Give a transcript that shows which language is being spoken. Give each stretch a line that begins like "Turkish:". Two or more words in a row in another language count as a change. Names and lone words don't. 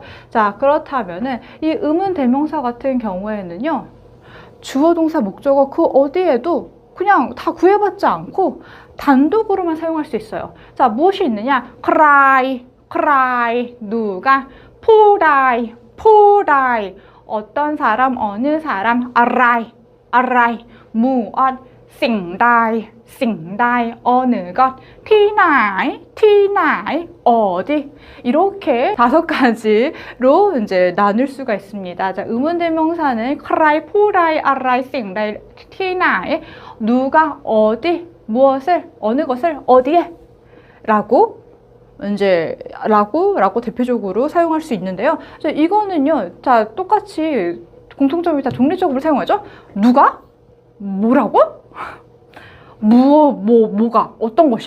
Korean: 자, 그렇다면은 이 의문 대명사 같은 경우에는요, 주어, 동사, 목적어 그 어디에도 그냥 다 구애받지 않고 단독으로만 사용할 수 있어요. 자, 무엇이 있느냐? cry, 누가? 포다이, 어떤 사람, 어느 사람, 알라이, 무엇,
Thai: สิ่งใด สิ่งใด,
Korean: 어느 것,
Thai: ที่ไหน, ที่ไหน,
Korean: 어디 이렇게 5가지로 이제 나눌 수가 있습니다. 자, 의문대명사는
Thai: ใคร, ผู้ใด, อะไร, สิ่งใด, ที่ไหน,
Korean: 누가, 어디, 무엇을, 어느 것을, 어디에 라고 이제 라고 대표적으로 사용할 수 있는데요. 자, 이거는요. 자, 똑같이 공통점이 다 독립적으로 사용하죠. 누가? 뭐라고? 뭐가? 어떤 것이?